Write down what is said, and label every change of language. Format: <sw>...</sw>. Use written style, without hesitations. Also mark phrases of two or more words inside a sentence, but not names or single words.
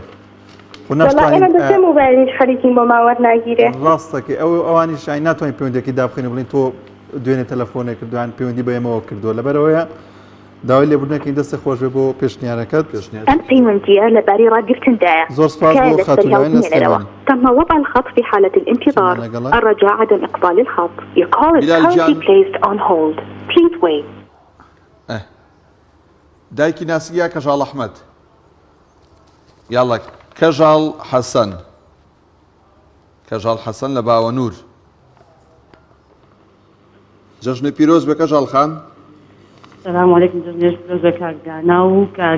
<ckb>موبایلیش خەریکین بۆ ماوەەر ناگیرێ ڕاستەکەی ئەوانیش ینی ناتوانین پەیوەندێکی دابخێنە بڵین تۆ دوێنێ تەلەفۆنێک کردوان پەیوەندی بە ئێمەوە کردووە لەبەرەوەیە داوای لێبوردنەکەی دەستە خۆش بێ بۆ پێشنیارەکەت ئەم پەیوەندیە لەباری ڕاگرتندایە زۆر سپاس بۆ خاتوناوی لە سلێمانی</ckb> <ar>تم وضع الخط في حالة الانتظار الرجاء عدم إقبال الخط</ar> <en>Your call is currently placed on hold Please wait</en> <ckb>دایکی ناسیگیا کەژاڵ ئەحمەد یاڵە کەژاڵ حەسەن کەژاڵ حەسەن لە باوەنور جەژنی پیرۆز بە کەژاڵ خان</ckb> <ar>السلام عليكم</ar> <ckb>جەژنی پیرۆز بە کاک دانا و کاک</ckb>